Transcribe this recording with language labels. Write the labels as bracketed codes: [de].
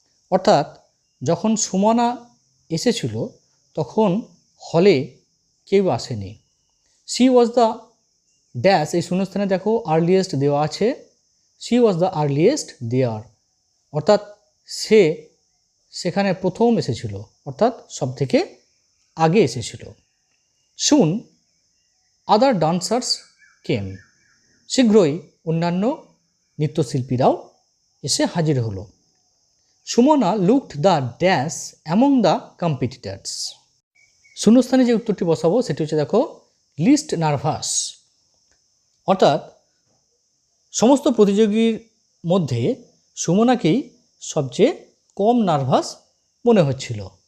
[bn] অর্থাৎ যখন সুমনা এসেছিল তখন হলে কেউ আসেনি। [en] she was the dash, [bn] এই শূন্যস্থানে দেখো আর্লিয়েস্ট দেওয়া আছে, [en] she was the earliest there, [bn] অর্থাৎ সে সেখানে প্রথম এসেছিল অর্থাৎ সব থেকে আগে এসেছিল। [en] Soon other dancers came. [bn] শীঘ্রই অন্যান্য নৃত্যশিল্পীরাও এসে হাজির হলো। [en] Sumana looked the dash among the competitors. [bn] শূন্যস্থানে যে উত্তরটি বসাবো সেটি হচ্ছে দেখো [en] least nervous, [bn] অর্থাৎ সমস্ত প্রতিযোগীর মধ্যে সুমনাকেই সবচেয়ে কম নার্ভাস মনে হচ্ছিল।